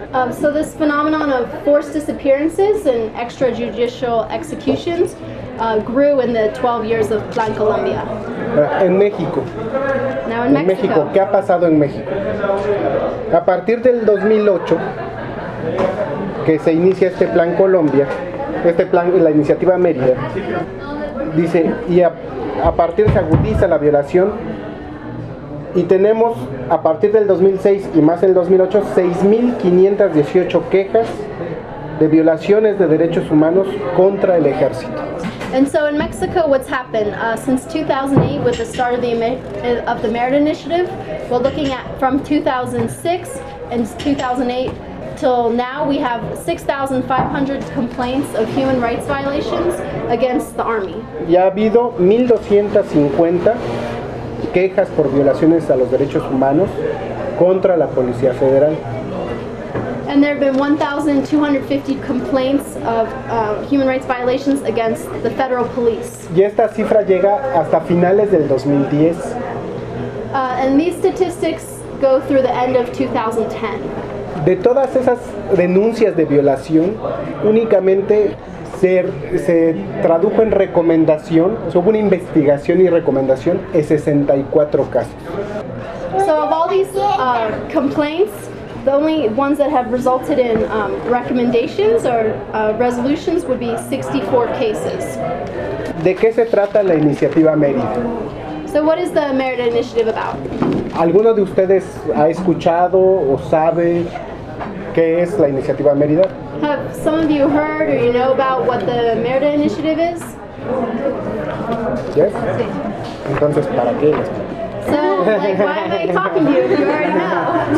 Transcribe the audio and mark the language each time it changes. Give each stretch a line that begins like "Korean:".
English: So this phenomenon of forced disappearances and extrajudicial executions grew in the 12 years of Plan Colombia.
Spanish: En México.
English: Now in Mexico.
Spanish: México, ¿qué ha pasado en México? A partir del 2008 que se inicia este Plan Colombia, este plan, la Iniciativa Mérida, dice, y a partir se agudiza la violación, y tenemos a partir del 2006 y más el 2008 6518 quejas de violaciones de derechos humanos contra el ejército.
English: And so in Mexico, what's happened since 2008 with the start of the Mérida Initiative, we're looking at from 2006 and 2008 till now, we have 6,500 complaints of human rights violations against the army.
Spanish: Ya ha habido 1,250 quejas por violaciones a los derechos humanos contra la Policía Federal.
English: And there have been 1,250 complaints of human rights violations against the federal police.
Spanish: Y esta cifra llega hasta finales del 2010.
English: And these statistics go through the end of 2010.
Spanish: De todas esas denuncias de violación, únicamente se tradujo en recomendación, o sea, hubo una investigación y recomendación en 64 casos.
English: So of all these complaints, the only ones that have resulted in recommendations or resolutions would be 64 cases.
Spanish: ¿De qué se trata la Iniciativa Mérida?
English: So what is the Mérida Initiative about?
Spanish: ¿Alguno de ustedes ha escuchado o sabe qué es la Iniciativa Mérida?
English: Have some of you heard or you know about what the Mérida Initiative is? Yes?
Spanish: Sí. Entonces, ¿para qué?
English: So, like, why am I talking to you if you already know?